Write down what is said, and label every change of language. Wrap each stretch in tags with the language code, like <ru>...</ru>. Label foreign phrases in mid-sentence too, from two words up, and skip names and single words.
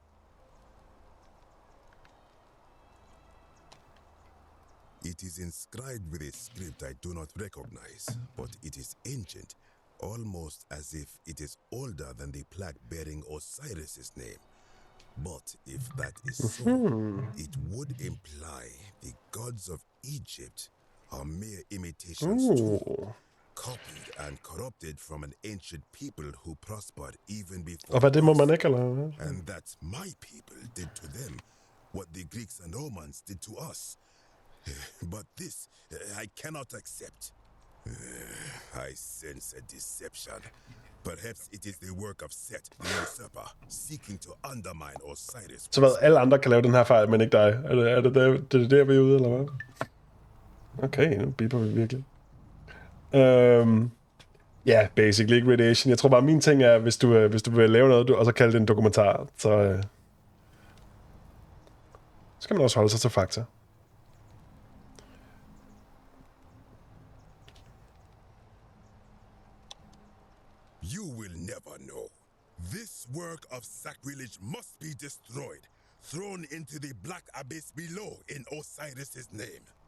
<en>It is inscribed with a script I do not recognize, but it is ancient, almost as if it is older than the plaque bearing Osiris's name. But if that is so, it would imply the gods of Egypt are mere imitations too, copied and corrupted from an ancient people who prospered even before</en> <da>Og hvad det må man</da> <en>us.</en> <da>ikke, eller?</da> <en>And that my people did to them what the Greeks and Romans did to us. But this, I cannot accept. I sense a deception. Perhaps it is the work of Set, the usurper, seeking to undermine Osiris.</en> <da>Så hvad, alle andre kan lave den her fejl, men ikke dig. Er det der, vi er ude, eller hvad? Okay, nu biber vi virkelig. Ja, basically ikke radiation. Jeg tror bare, min ting er, hvis du vil lave noget, og så kalde det en dokumentar, så skal man også holde sig til fakta.</da> <en>You will never know. This work of sacrilege must be destroyed, thrown into the black abyss below in Osiris's name.</en>